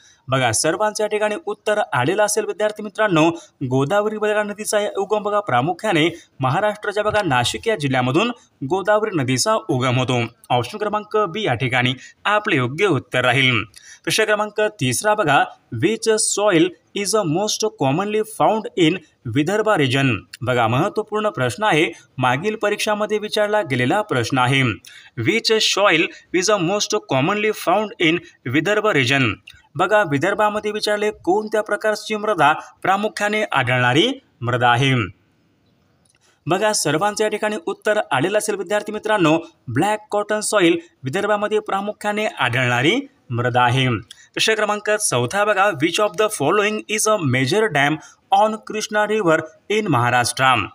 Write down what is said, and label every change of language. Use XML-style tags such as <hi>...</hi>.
<mr>बघा, सर्वांच्या ठिकाणी उत्तर आलेलं असेल विद्यार्थी मित्रांनो। गोदावरी बघा नदीचा उगम बघा प्रामुख्याने महाराष्ट्राच्या बघा नाशिक या जिल्ह्यामधून गोदावरी नदीचा उगम होतो। ऑप्शन क्रमांक बी या ठिकाणी आपले योग्य उत्तर राहील। प्रश्न क्रमांक 3 बघा,</mr> <en>Which soil is a most commonly found in Vidarbha region.</en> <mr>बघा, महत्त्वपूर्ण प्रश्न आहे, मागील परीक्षामध्ये विचारला गेलेला प्रश्न आहे।</mr> <en>Which soil is a most commonly found in Vidarbha region.</en> <mr>बघा, विदर्भामध्ये विचारले कोणत्या प्रकारची मृदा प्रामुख्याने आढळणारी मृदा आहे? बघा, सर्वांच्या या ठिकाणी उत्तर आलेलं असेल विद्यार्थी मित्रांनो, ब्लॅक कॉटन सॉइल विदर्भामध्ये प्रामुख्याने आढळणारी मृदा आहे। प्रश्न क्रमांक 4 बघा,</mr> <en>Which of the following is a major dam on Krishna river in Maharashtra.</en>